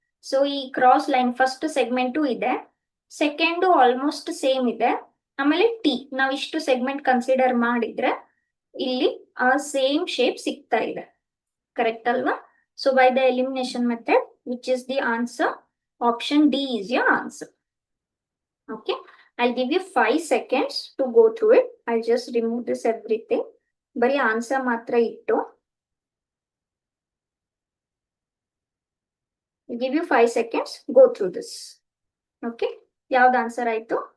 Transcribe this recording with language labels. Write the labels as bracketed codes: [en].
[kn] So ಈ cross line first segment ಇದೆ, second almost same ಇದೆ, ಆಮೇಲೆ ಟಿ ನಾವು ಇಷ್ಟು ಸೆಗ್ಮೆಂಟ್ ಕನ್ಸಿಡರ್ ಮಾಡಿದ್ರೆ ಇಲ್ಲಿ ಆ ಸೇಮ್ ಶೇಪ್ ಸಿಗ್ತಾ ಇದೆ. ಕರೆಕ್ಟ್ ಅಲ್ವಾ? [en] So by the elimination method which is the answer, option D is your answer. Okay, I'll give you 5 seconds to go through it. I'll just remove this everything. [kn] ಬರೀ answer ಮಾತ್ರ ಇಟ್ಟು [en] give you 5 seconds, go through this. [kn] Okay, ಯಾವ್ದು answer ಆಯ್ತು?